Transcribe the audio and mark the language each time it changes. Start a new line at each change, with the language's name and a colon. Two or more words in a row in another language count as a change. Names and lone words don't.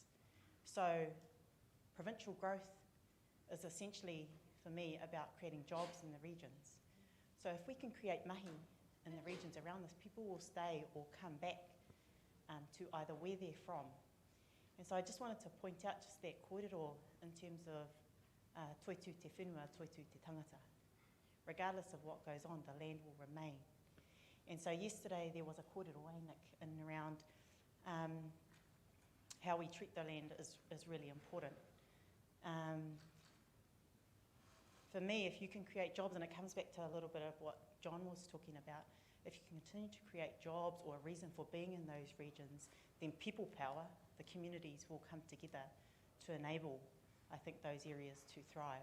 English: So provincial growth is essentially, for me, about creating jobs in the regions. So if we can create mahi in the regions around us, people will stay or come back to either where they're from. And so I just wanted to point out just that kōrero in terms of
Māori: toitu te whenua, toitu te tangata.
English: Regardless of what goes on, the land will remain. And so yesterday there was a kōrero, Nick, in and around how we treat the land is really important. For me, if you can create jobs, and it comes back to a little bit of what John was talking about, if you can continue to create jobs or a reason for being in those regions, then people power, the communities will come together to enable, I think, those areas to thrive.